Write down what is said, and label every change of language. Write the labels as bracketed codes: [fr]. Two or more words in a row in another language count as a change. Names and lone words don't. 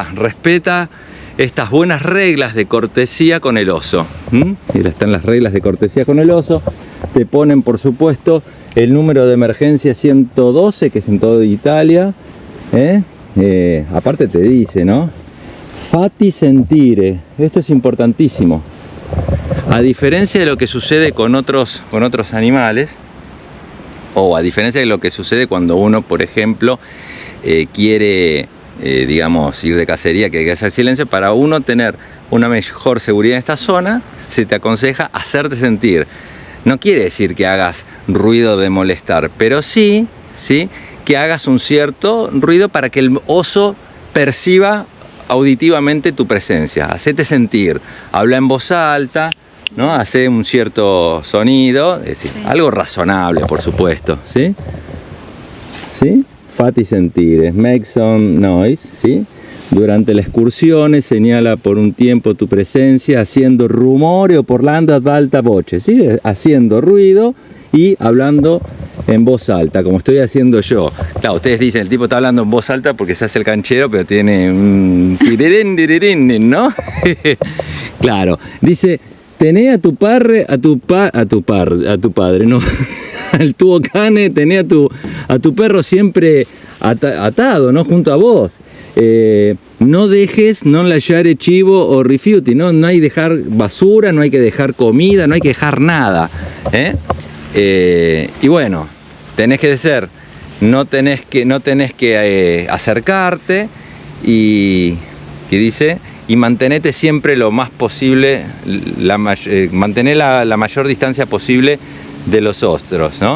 [es] Respeta estas buenas reglas de cortesía con el oso. Y están las reglas de cortesía con el oso. Te ponen, por supuesto, el número de emergencia 112, que es en toda Italia. Aparte te dice, ¿no? [it] Fatti sentire. [es] Esto es importantísimo. A diferencia de lo que sucede con otros animales, o a diferencia de lo que sucede cuando uno, por ejemplo, quiere, digamos, ir de cacería, que hay que hacer silencio, para uno tener una mejor seguridad en esta zona, se te aconseja hacerte sentir. No quiere decir que hagas ruido de molestar, pero sí que hagas un cierto ruido para que el oso perciba auditivamente tu presencia. Hacete sentir, habla en voz alta, ¿no? Hace un cierto sonido, es decir, algo razonable, por supuesto, ¿sí? ¿Sí? [it] Fatti sentire, [en] make some noise, [es] ¿sí? Durante las excursiones señala por un tiempo tu presencia haciendo [it] rumore o parlando ad alta voce, [es] ¿sí? Haciendo ruido y hablando en voz alta, como estoy haciendo yo. Claro, ustedes dicen, el tipo está hablando en voz alta porque se hace el canchero, pero tiene un tirirín, ¿no? Claro, dice, tené a tu padre, no, [it] al tuo cane, [es] tené a tu perro siempre atado, ¿no? Junto a vos. No dejes, [it] no lasciare chivo o rifiuti, [es] ¿no? No hay que dejar basura, no hay que dejar comida, no hay que dejar nada. Y bueno, tenés que decir, no tenés que acercarte y dice, y mantenete siempre lo más posible, mantener la mayor distancia posible de los ostros, ¿no?